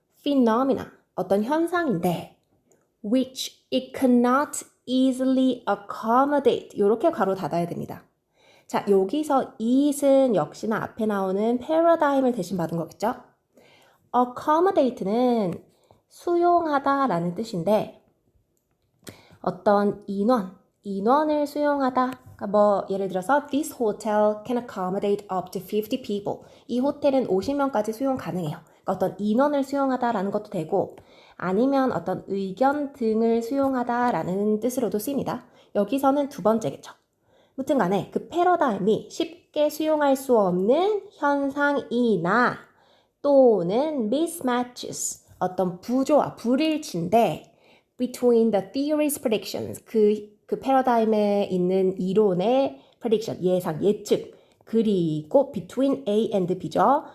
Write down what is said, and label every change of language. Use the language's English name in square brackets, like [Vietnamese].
[Korean] phenomena, 어떤 현상인데 [English] which it cannot easily accommodate [Korean] 이렇게 괄호 닫아야 됩니다. 자, 여기서 it은 역시나 앞에 나오는 paradigm을 대신 받은 거겠죠? accommodate는 수용하다라는 뜻인데 어떤 인원을 수용하다. 그러니까 뭐 예를 들어서 [English] this hotel can accommodate up to 50 people. [Korean] 이 호텔은 50명까지 수용 가능해요. 그러니까 어떤 인원을 수용하다라는 것도 되고 아니면 어떤 의견 등을 수용하다라는 뜻으로도 쓰입니다. 여기서는 두 번째겠죠. 무튼 간에 그 패러다임이 쉽게 수용할 수 없는 현상이나 또는 mismatches, 어떤 부조화, 불일치인데 [English] between the theory's predictions, [Korean] 그 패러다임에 있는 이론의 prediction, 예상, 예측, 그리고 [English] between A and B [Korean] 죠.